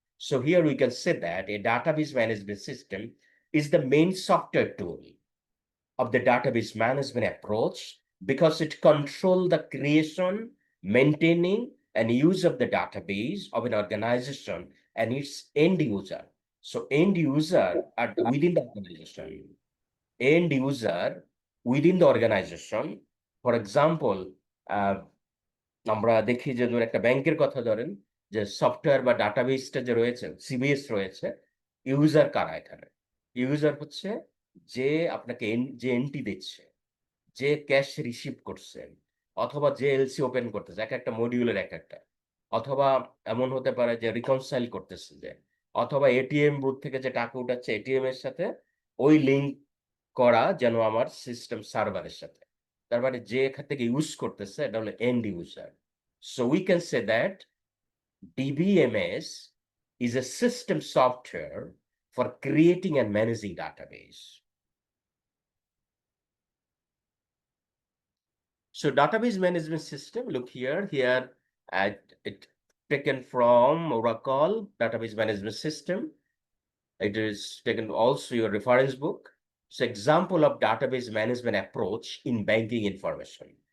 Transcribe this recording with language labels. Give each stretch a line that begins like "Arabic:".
English: So here we can say that a database management system is the main software tool of the database management approach because it controls the creation, maintaining, and use of the database of an organization and its end user. So end user are within the organization. End user within the organization. For example,
Bangla: uh, আমরা দেখি যে ধরুন একটা ব্যাংকের কথা ধরেন যে software বা ডাটাবেসটা যে রয়েছে সিবিএস রয়েছে ইউজার কারা এখানে ইউজার হচ্ছে যে আপনাকে যে এন্ট্রি দিচ্ছে যে ক্যাশ রিসিভ করছেন অথবা যে এলসি ওপেন করতেছে এক একটা মডিউলের এক একটা অথবা এমন হতে পারে যে রিকনসাইল করতেছে যে অথবা এটিএম বুথ থেকে যে টাকা উঠাচ্ছে এটিএম এর সাথে ওই লিঙ্ক করা যেন আমার সিস্টেম সার্ভারের সাথে তার মানে যে এখান থেকে ইউজ করতেছে এটা হলো and user
English: So we can say that DBMS is a system software for creating and managing database. So database management system, look here, it taken from Oracle database management system. It is taken also your reference book. So example of database management approach in banking information.